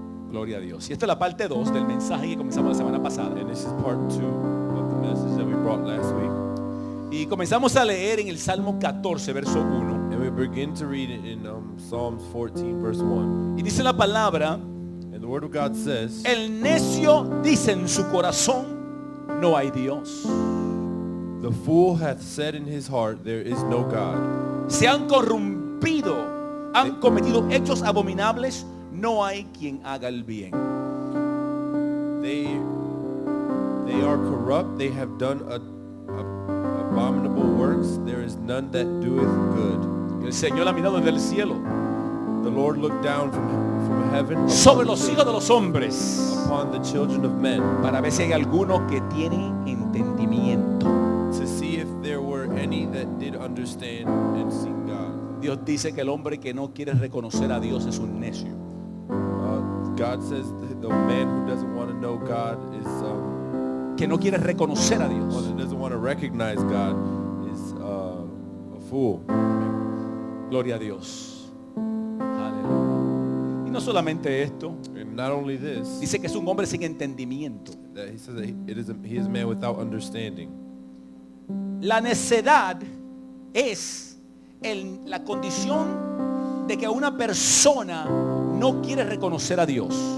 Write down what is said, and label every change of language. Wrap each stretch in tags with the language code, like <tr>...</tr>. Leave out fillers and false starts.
<es>Gloria a Dios. Y esta es la parte 2 del mensaje que comenzamos la semana pasada.</es> <en>And this is part 2 of the message that we brought last week.</en> <es>Y comenzamos a leer en el Salmo 14, verso 1.</es> <en>And we begin to read it in Psalms 14, verse 1.</en> <es>Y dice la palabra:</es> <en>And the Word of God says,</en> <es>el necio dice en su corazón, no hay Dios.</es> <en>the fool hath said in his heart, there is no God.</en> <es>Se han corrompido, han cometido hechos abominables, no hay quien haga el bien.</es> <en>They are corrupt, they have done abominable works, there is none that doeth good.</en> <es>El Señor ha mirado desde el cielo</es> <en>The Lord looked down from heaven</en> <es>sobre los hijos de los hombres</es> <en>upon the children of men</en> <es>para ver si hay alguno que tiene entendimiento.</es> <en>to see if there were any that did understand and seek God.</en> <es>Dios dice que el hombre que no quiere reconocer a Dios es un necio.</es> <en>God says the man who doesn't want to know God is</en> <es>Que no quiere reconocer a Dios.</es> <en>one that doesn't want to recognize God is a fool.</en> <es>Gloria a Dios. Aleluya. Y no solamente esto,</es> <en>And not only this,</en> <es>dice que es un hombre sin entendimiento.</es> <en>that he says that he is a man without understanding.</en> <es>La necedad es la condición de que una persona no quiere reconocer a Dios.</es>